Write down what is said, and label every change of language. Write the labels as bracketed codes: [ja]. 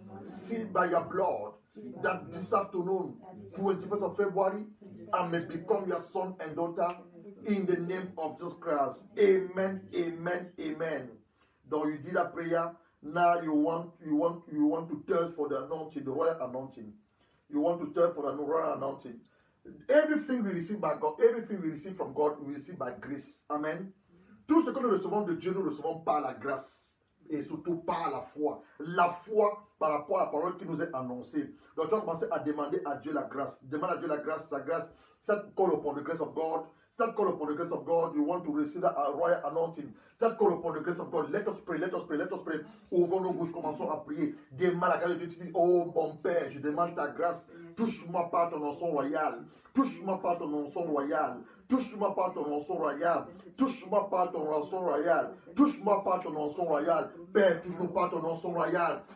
[en] Sealed by your blood. That this afternoon, 21st of February, I may become your son and daughter in the name of Jesus Christ. Amen, amen, amen. [fr] Donc [en] you did that prayer. Now you want to thirst for the anointing, the royal anointing. You want to thirst for the royal anointing. Everything we receive by God, everything we receive from God, we receive by grace. Amen. [fr] Tout ce que nous recevons de Dieu, nous recevons par la grâce. Et surtout par la foi. La foi par rapport à la parole qui nous est annoncée. Donc tu vas commencer à demander à Dieu la grâce. Demande à Dieu la grâce, sa grâce. [en] Start call upon the grace of God. Start call upon the grace of God. You want to receive that royal anointing. Start call upon the grace of God. Let us pray, let us pray, let us pray. [fr] Ouvrons nos bouches, commençons à prier. Demande à Dieu, tu dis, oh mon Père, je demande ta grâce. Touche-moi par ton onction royal. Touche-moi par ton onction royal. Touche-moi par ton onction royal. Touche-moi par ton onction royal. Touche-moi par ton onction royal. Père, touche-nous par ton onction royal.